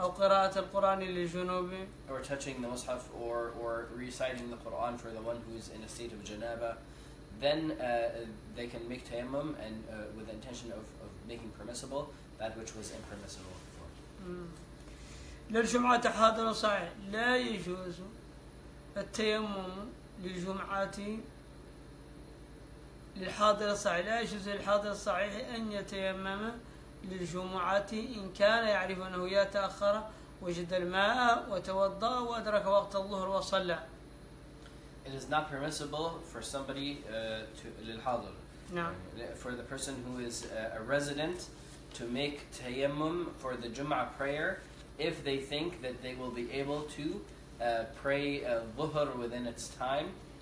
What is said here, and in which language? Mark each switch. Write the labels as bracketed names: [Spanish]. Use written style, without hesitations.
[Arabic] أو قراءة القرآن للجنوب [English] or touching the mushaf or reciting the Quran for the one who is in a state of janaba. Then they can make tayammum and with the intention of making permissible that which was impermissible before. [Arabic] للجمعة حاضر صحيح. لا يجوز التيمم للجمعة للحاضر الصحيح، لا يجوز للحاضر الصحيح أن يتيمم للجمعة إن كان يعرف أنه يتأخر، وجد الماء وتوضأ وأدرك وقت الظهر وصلى. [English] It is not permissible for somebody للحاضر. [Arabic] نعم. [English] For the person who is a resident to make tayammum for the Jum'ah prayer if they think that they will be able to pray dhuhr within its time.